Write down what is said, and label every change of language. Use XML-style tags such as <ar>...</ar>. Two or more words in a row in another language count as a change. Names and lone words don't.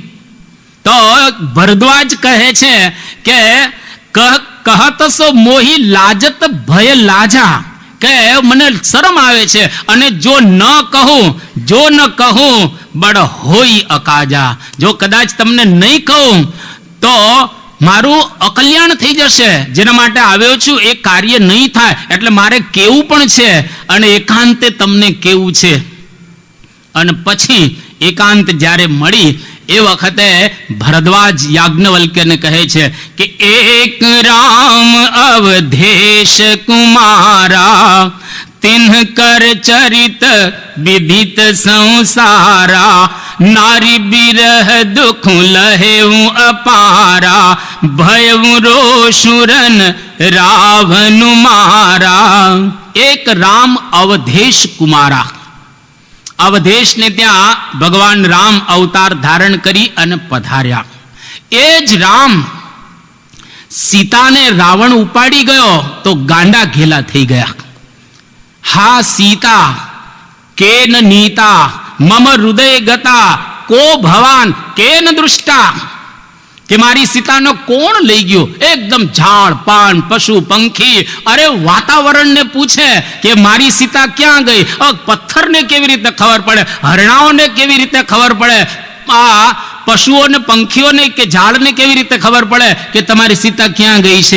<gu>તો ભરદ્વાજ કહે છે કે</gu> <hi>कहत सो मोही लाजत भय लाजा,</hi> <gu>કે મને શરમ આવે છે અને જો ન કહું</gu> <hi>बड होय अकाजा,</hi> <gu>જો કદાચ તમને નહીં કહું તો મારું અકલ્યાણ થઈ જશે, જેના માટે આવ્યો છું એ કાર્ય નહીં થાય, એટલે મારે કેવું પણ છે અને એકાંતે તમને કેવું છે। અને પછી એકાંત જ્યારે મળી એ વખતે ભરદ્વાજ યાજ્ઞવલ્ક્યને કહે છે કે</gu> <hi>एक राम अवधेश कुमारा तिन्ह कर चरित विदित संसारा नारी बिरह दुख लहेऊ अपारा भयऊ रोशुरन रावण मारा। एक राम अवधेश कुमारा,</hi> <gu>અવધેશ ને ત્યા ભગવાન રામ અવતાર ધારણ કરી અને પધાર્યા। એ જ રામ સીતા ને રાવણ ઉપાડી ગયો તો ગાંડા ઘેલા થઈ ગયા।</gu> <sa>हा सीता केन नीता मम हृदय गता को भवान केन दृष्टा,</sa> <gu>કે મારી સીતાનો કોણ લઈ ગયો? એકદમ ઝાડ પાન પશુ પંખી અરે વાતાવરણને પૂછે કે મારી સીતા ક્યાં ગઈ. પથ્થરને કેવી રીતે ખબર પડે, હરણાઓને કેવી રીતે ખબર પડે, આ પશુઓને પંખીઓને કે ઝાડને કેવી રીતે ખબર પડે કે તમારી સીતા ક્યાં ગઈ છે?</gu>